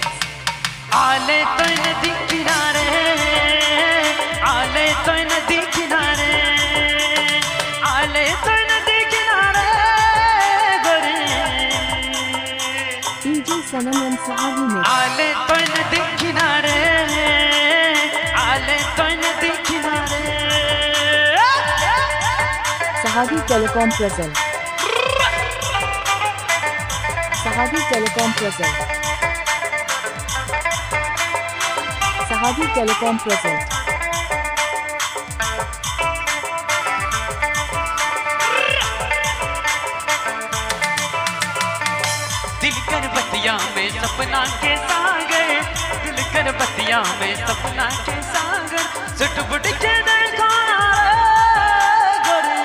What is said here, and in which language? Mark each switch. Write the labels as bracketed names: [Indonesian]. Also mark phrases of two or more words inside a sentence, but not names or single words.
[Bhojpuri] आले तोय नदी किनारे, आले तोय नदी किनारे, आले तोय नदी किनारे गोरी। [English] DJ Sanam and Sahadi mix. [Bhojpuri] आले तोय नदी किनारे, आले तोय नदी किनारे। [English] Sahadi Telecom present. Sahadi Telecom present. Sahadi Telecom present. [Bhojpuri] दिल कर बतिया में सपना के सागर, दिल कर बतिया में सपना के सागर, सुट बुट के देखा गोरी।